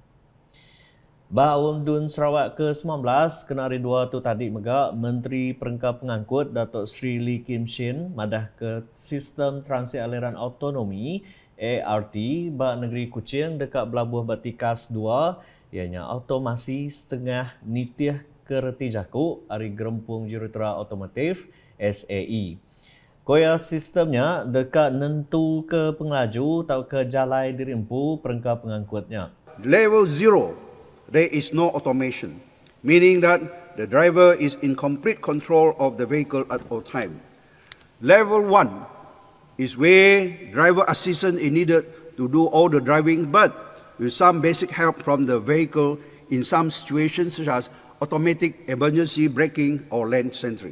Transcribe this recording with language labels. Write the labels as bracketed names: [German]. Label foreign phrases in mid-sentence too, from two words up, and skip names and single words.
[Iban] Ba Awam Dun Sarawak ke-19 kena hari 2 tu tadi mega Menteri Perengkap Pengangkut Datuk Sri Lee Kim Shin madah ke Sistem Transit Aliran Autonomi ART ba negeri Kuching dekat Pelabuhan Batikas 2 ianya automasi setengah nitih kereti jaku ari Gerempung Jurutera Otomotif SAE. Koya sistemnya dekat nentu ke pengelaju atau ke jalai dirimpu perengkap pengangkutnya. [English] Level 0, there is no automation, meaning that the driver is in complete control of the vehicle at all time. Level 1 is where driver assistance is needed to do all the driving, but with some basic help from the vehicle in some situations such as automatic emergency braking or lane centering.